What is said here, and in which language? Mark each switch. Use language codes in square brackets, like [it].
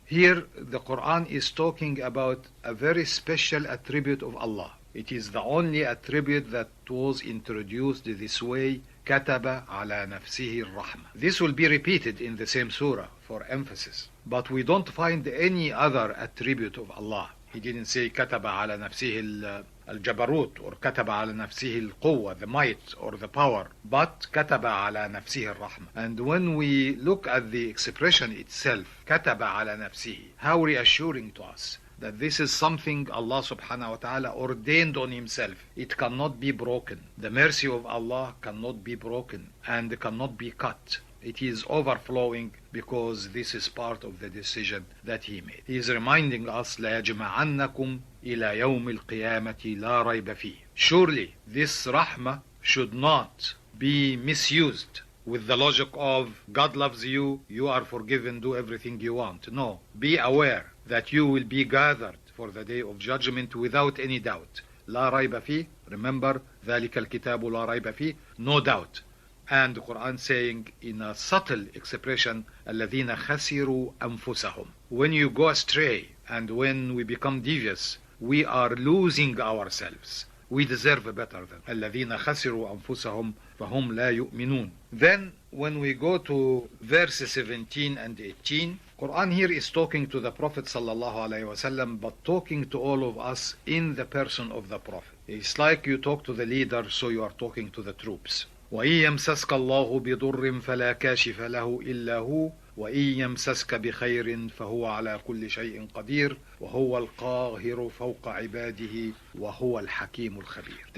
[en] Here the Quran is talking about a very special attribute of Allah. It is the only attribute that was introduced this way, [ar] كَتَبَ عَلَى نَفْسِهِ الرَّحْمَةِ. [en] This will be repeated in the same surah for emphasis. But we don't find any other attribute of Allah. He didn't say [ar] كَتَبَ عَلَى نَفْسِهِ الجبروت [en] or [ar] كتب على نفسه القوة, [en] the might or the power, but [ar] كتب على نفسه الرحمة. [en] And when we look at the expression itself, [ar] كتب على نفسه, [en] how reassuring to us that this is something Allah subhanahu wa ta'ala ordained on Himself. It cannot be broken. The mercy of Allah cannot be broken and cannot be cut. It is overflowing because this is part of the decision that He made. He is reminding us, [ar] لَيَجْمَعَنَّكُمْ إِلَى يَوْمِ الْقِيَامَةِ لَا رَيْبَ فِيهِ. [en] Surely this rahmah should not be misused with the logic of God loves you, you are forgiven, do everything you want. No, be aware that you will be gathered for the day of judgment without any doubt. [ar] لا ريب فيه, [en] remember, [ar] ذَلِكَ الْكِتَابُ لَا رَيْبَ فِيهِ, [en] no doubt. And the Quran saying in a subtle expression, [ar] الَّذِينَ خَسِرُوا أَنفُسَهُم. [en] When you go astray and when we become devious, we are losing ourselves. We deserve better than [ar] الَّذِينَ خَسِرُوا أَنفُسَهُم فَهُمْ لَا يُؤْمِنُونَ. [en] Then when we go to verses 17 and 18, Quran here is talking to the Prophet sallallahu alaihi wasallam, but talking to all of us in the person of the Prophet. It's like you talk to the leader, so you are talking to the troops. [ar] وَإِن يَمْسَسْكَ اللَّهُ بِضُرٍّ فَلَا كَاشِفَ لَهُ إِلَّا هُوَ وَإِن يَمْسَسْكَ بِخَيْرٍ فَهُوَ عَلَى كُلِّ شَيْءٍ قَدِيرٌ وَهُوَ الْقَاهِرُ فَوْقَ عِبَادِهِ وَهُوَ الْحَكِيمُ الْخَبِيرُ.